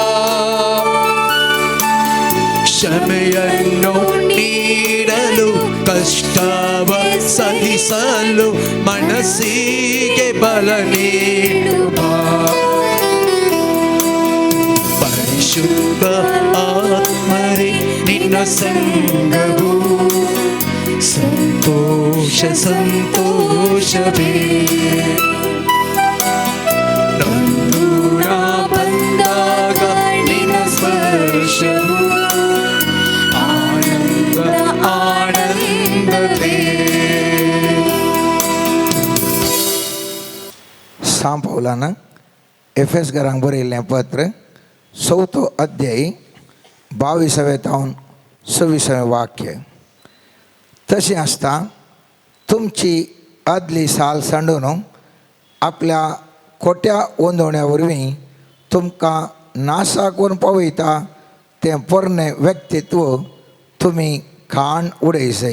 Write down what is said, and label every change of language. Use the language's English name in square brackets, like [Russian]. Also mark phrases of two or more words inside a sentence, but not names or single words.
[Kannada] ಕ್ಷಮೆಯನ್ನು ನೀಡಲು ಕಷ್ಟವ ಸಹಿಸಲು ಮನಸ್ಸಿಗೆ ಬಲ ನೀಡುವ ಪರಿಶುದ್ಧ ಆತ್ಮರೇ ನಿನ್ನ ಸಂಗವು ಸಂತೋಷ ಸಂತೋಷವೇ ನೊಂದು ನಾ ಬಂದಾಗ ನಿನ್ನ ಸ್ಪರ್ಶವು ಆನಂದ ಆನಂದವೇ [Konkani] पौलानं एफेसकारांक बरयल्लें पत्र 4 अध्याय 22 ते 26 वाक्य. तशें आसता तुमची आदली साल सांडून आपल्या खोट्या ओंदवण्या वरवीं तुमकां नासाक व्हरून पावयता तें पोरणे व्यक्तित्व तुमी खाण उडयसय.